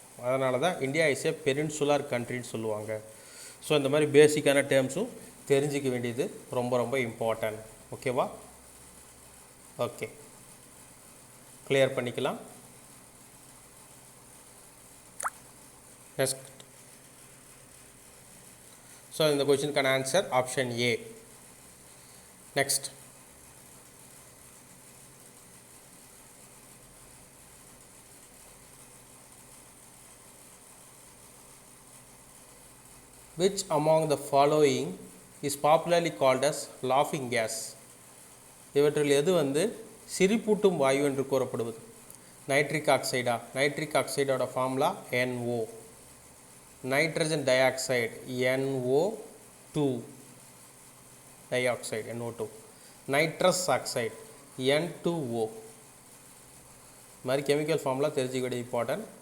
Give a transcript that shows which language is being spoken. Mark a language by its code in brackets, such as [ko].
[ta] அதனால தான் [en] India is a peninsular கண்ட்ரின்னு [ta] சொல்லுவாங்க. ஸோ இந்த மாதிரி பேசிக்கான டேர்ம்ஸும் தெரிஞ்சிக்க வேண்டியது ரொம்ப ரொம்ப இம்பார்ட்டன்ட். ஓகேவா? ஓகே, கிளியர் பண்ணிக்கலாம். நெக்ஸ்ட், ஸோ இந்த கொஸ்டினுக்கான answer option A. [en] Next, which among the following is popularly called as laughing gas? [ta] இவற்றில் எது வந்து சிரிப்பூட்டும் வாயு என்று கூறப்படுவது? Nitric ஆக்சைடா? Nitric ஆக்சைடோட formula NO. Nitrogen di oxide NO2 di oxide NO2. Nitrous oxide N2O. இது மாதிரி chemical formula தெரிஞ்சுக்க வேண்டிய இம்பார்ட்டன்ட்.